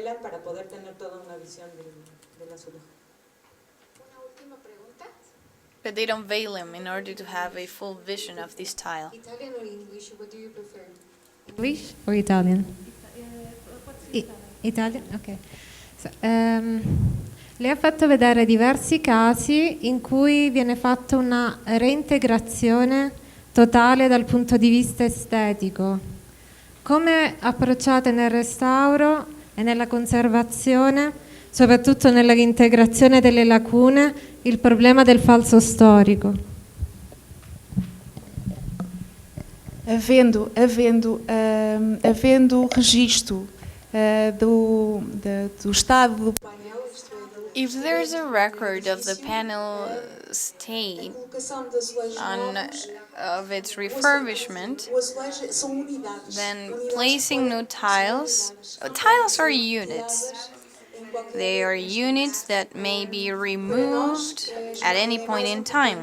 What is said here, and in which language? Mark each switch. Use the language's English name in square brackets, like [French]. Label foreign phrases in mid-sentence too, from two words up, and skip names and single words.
[English] But they don't veil them in order to have a full vision of this tile. Italian or English, what do you prefer? English or Italian? Italian? Ok. [Italian] Lei ha fatto vedere diversi casi in cui viene fatta una reintegrazione totale dal punto di vista estetico. Come approcciate nel restauro e nella conservazione, soprattutto nella reintegrazione delle lacune, il problema del falso storico? [Portuguese] Havendo registro do estado do painel, [English] If there's a record of the panel state of its refurbishment, then placing new tiles are units. They are units that may be removed at any point in time.